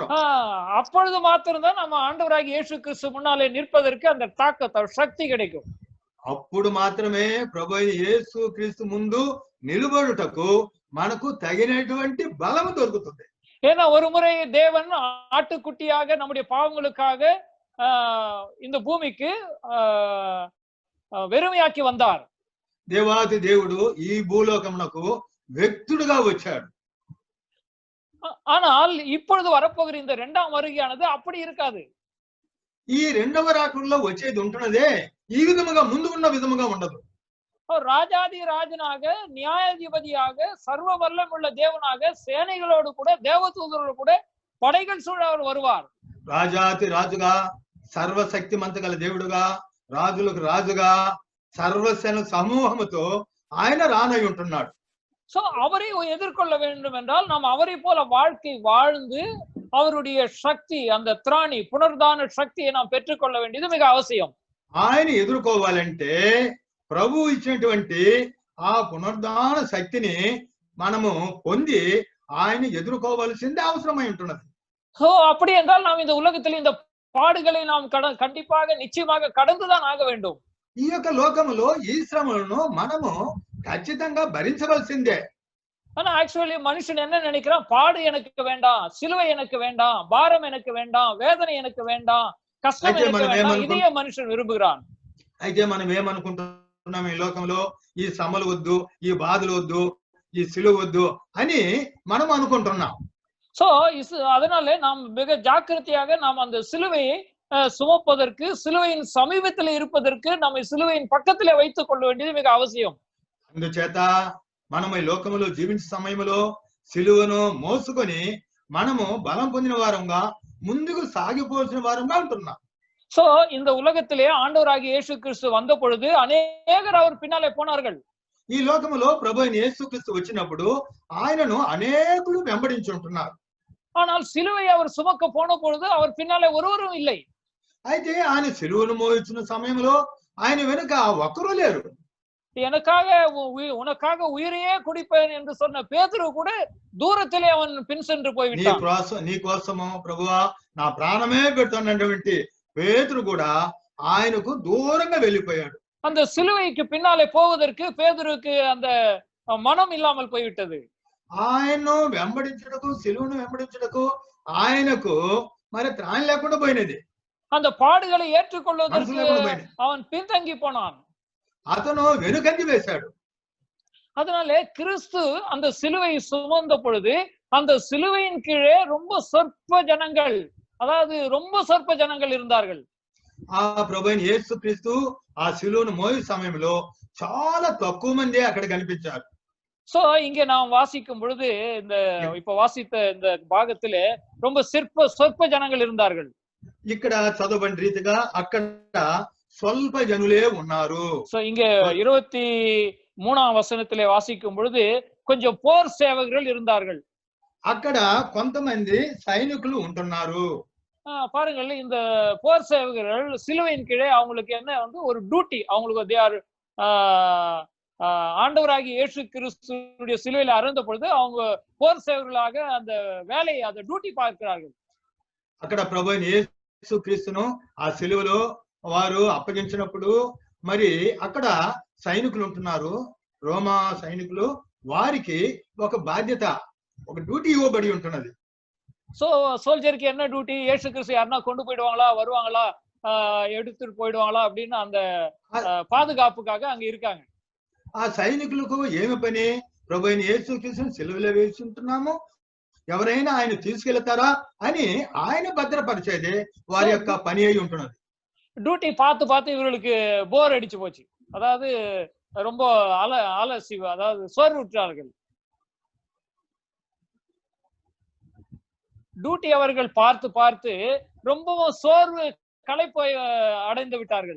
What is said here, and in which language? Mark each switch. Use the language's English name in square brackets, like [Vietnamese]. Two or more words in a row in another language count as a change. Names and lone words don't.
[Tamil] அப்பொழுது மாத்திரம்தான் நம்ம ஆண்டவராகிய இயேசு கிறிஸ்து முன்னாலே நிற்பதற்கு அந்த தாக்கத்தை சக்தி கிடைக்கும். [Telugu] అప్పుడు మాత్రమే ప్రభువైన యేసు క్రీస్తు ముందు నిలబడుటకు మనకు తగినటువంటి బలము దొరుకుతుంది. [Tamil] ஏன்னா ஒரு முறை தேவன் ஆட்டுக்குட்டியாக நம்முடைய பாவங்களுக்காக இந்த பூமிக்கு வெறுமையாக்கி வந்தார். [Telugu] దేవాది దేవుడు ఈ భూలోకమునకు వ్యక్తుడుగా వచ్చాడు. [Tamil] ஆனால் இப்பொழுது வரப்போகிற இந்த இரண்டாம் வருகையானது அப்படி இருக்காது. [Telugu] ఈ రెండవ రాకడలో వచ్చేది ఉంటున్నదే ఈ విధముగా ముందు ఉన్న విధముగా ఉండదు. [Tamil] ராஜாதி ராஜனாக, நியாயாதிபதியாக, சர்வ வல்லமுள்ள தேவனாக, சேனைகளோடு கூட, தேவதூதரோடு கூட படைகள் சூழ அவர் வருவார். [Telugu] రాజాతి రాజుగా, సర్వశక్తిమంత గల దేవుడుగా, రాజులకు రాజుగా, సర్వసేన సమూహముతో ఆయన రానై ఉంటున్నాడు. [Tamil] சோ அவரை எதிர்கொள்ள வேண்டும் என்றால் நாம் அவரை போல வாழ்க்கை வாழ்ந்து அவருடைய சக்தி, அந்த திராணி, புனர்தான சக்தியை நாம் பெற்றுக்கொள்ள வேண்டியது மிக அவசியம். [Telugu] ఆయన ఎదుర్కోవాలంటే ప్రభు ఇచ్చినటువంటి ఆ పునర్ధాన శక్తిని మనము పొంది ఆయన ఎదుర్కోవాల్సిందే అవసరమై ఉంటున్నది. [Tamil] சோ அப்படி என்றால் நாம் இந்த உலகத்தில் இந்த பாடுகளை நாம் கண்டிப்பாக நிச்சயமாக கடந்துதான் ஆக வேண்டும். [Telugu] ఈ యొక్క లోకములో ఈ శ్రమలను మనము ఖచ్చితంగా భరించవలసిందే. [Tamil] ஆனா ஆக்சுவலி மனுஷன் என்ன நினைக்கிறான், பாடு எனக்கு வேண்டாம், சிலுவை எனக்கு வேண்டாம், பாரம் எனக்கு வேண்டாம், வேதனை எனக்கு வேண்டாம், கஷ்டம் எனக்கு வேண்டாம், இதையே மனுஷன் விரும்புகிறான். [Telugu] అయితే మనం ఏమనుకుంటున్నాం, ఈ లోకంలో ఈ శ్రమలు వద్దు, ఈ బాధలు వద్దు, ఈ సిలువ వద్దు అని మనం అనుకుంటున్నాం. [Tamil] சோ அதனால நாம் மிக ஜாக்கிரதையாக நாம் அந்த சிலுவையை சுமப்பதற்கு, சிலுவையின் சமீபத்தில் இருப்பதற்கு நம்மை சிலுவையின் பக்கத்திலே வைத்துக் கொள்ள வேண்டியது மிக அவசியம். [Telugu] అందుచేత మనం ఈ లోకములో జీవించే సమయంలో సిలువను మోసుకొని మనము బలం పొందిన వారంగా ముందుకు సాగిపోవాల్సిన వారంగా ఉంటున్నాం. [Tamil] சோ இந்த உலகத்திலே ஆண்டவராகிய இயேசு கிறிஸ்து வந்த பொழுது அநேகர் அவர் பின்னாலே போனார்கள். [Telugu] ఈ లోకములో ప్రభు అయిన యేసుక్రీస్తు వచ్చినప్పుడు ఆయనను అనేకులు వెంబడించి ఉంటున్నారు. [Tamil] ஆனால் சிலுவை அவர் சுமக்க போன பொழுது அவர் பின்னாலே ஒருவரும் இல்லை. [Telugu] అయితే ఆయన సిలువను మోయించిన సమయంలో ఆయన వెనుక ఒక్కరూ లేరు. [Tamil] எனக்காக உனக்காக உயிரையே குடிப்பேன் என்று சொன்ன பேதுரு கூட தூரத்திலே அவன் பின் சென்று போய்விட்டான். [Telugu] నీ కోసము ప్రభువా నా ప్రాణమే పెడుతున్నటువంటి పేతురు కూడా ఆయనకు దూరంగా వెళ్ళిపోయాడు. [Tamil] அந்த சிலுவைக்கு பின்னாலே போவதற்கு பேதுருக்கு அந்த மனம் இல்லாமல் போய்விட்டது. [Telugu] ఆయన్ను వెంబడించుటకు, సిలువను వెంబడించుటకు ఆయనకు మరి త్రాణి లేకుండా పోయినది. [Tamil] அந்த பாடுகளை ஏற்றுக்கொள்வதற்கு அவன் பின்தங்கி போனான். [Telugu] అతను వెనుకంజి వేశాడు. [Tamil] அதனாலே கிறிஸ்து அந்த சிலுவையை சுமந்த பொழுது அந்த சிலுவையின் கீழே ரொம்ப சொற்ப ஜனங்கள், அதாவது ரொம்ப சொற்ப ஜனங்கள் இருந்தார்கள். [Telugu] ఆ ప్రభువైన యేసుక్రీస్తు ఆ సిలువను మోయు సమయంలో చాలా తక్కువ మంది అక్కడ కనిపించారు. [Tamil] சோ இங்க நாம் வாசிக்கும் பொழுது இந்த இப்ப வாசித்த இந்த பாகத்திலே ரொம்ப சொற்ப ஜனங்கள் இருந்தார்கள். [Telugu] ఇక్కడ చదవబడిన రీతిగా అక్కడ స్వల్ప జనులే ఉన్నారు. [Tamil] சோ இங்க 23ஆம் வசனத்திலே வாசிக்கும் பொழுது கொஞ்சம் போர் சேவகர்கள் இருந்தார்கள். [Telugu] అక్కడ కొంతమంది సైనికులు ఉంటున్నారు. [Tamil] பாருங்கள், இந்த போர் சேவகர்கள் சிலுவையின் கீழே அவங்களுக்கு என்ன வந்து ஒரு டியூட்டி, அவங்களுக்கு ஆண்டவராகிய இயேசு கிறிஸ்துடைய சிலுவையில அறைந்த பொழுது அவங்க போர் சேவகர்களாக அந்த வேலையை, அந்த டியூட்டி பார்க்கிறார்கள். [Telugu] అక్కడ ప్రభువైన యేసుక్రీస్తును ఆ సిలువలో వారు అప్పగించినప్పుడు మరి అక్కడ సైనికులు ఉంటున్నారు, రోమా సైనికులు. వారికి ఒక బాధ్యత, ఒక డ్యూటీ ఇవ్వబడి ఉంటున్నది. [Tamil] சோ சோல்ஜருக்கு என்ன டியூட்டி? இயேசு கிறிஸ்து யாருன்னா கொண்டு போயிடுவாங்களா, வருவாங்களா, எடுத்துட்டு போயிடுவாங்களா அப்படின்னு அந்த பாதுகாப்புக்காக அங்க இருக்காங்க. [Telugu] ఆ సైనికులకు ఏమి పని? ప్రభువైన యేసుక్రీస్తుని సిలువలో వేసి ఉంటున్నాము, ఎవరైనా ఆయన తీసుకెళ్తారా అని ఆయన భద్రపరిచేదే వారి యొక్క పని అయి ఉంటున్నది. [Tamil] டியூட்டி பார்த்து பார்த்து இவர்களுக்கு போர் அடிச்சு போச்சு. அதாவது ரொம்ப அலசி, அதாவது சோர்வுற்றார்கள். டியூட்டி அவர்கள் பார்த்து பார்த்து ரொம்பவும் சோர்வு களைப்போய் அடைந்து விட்டார்கள்.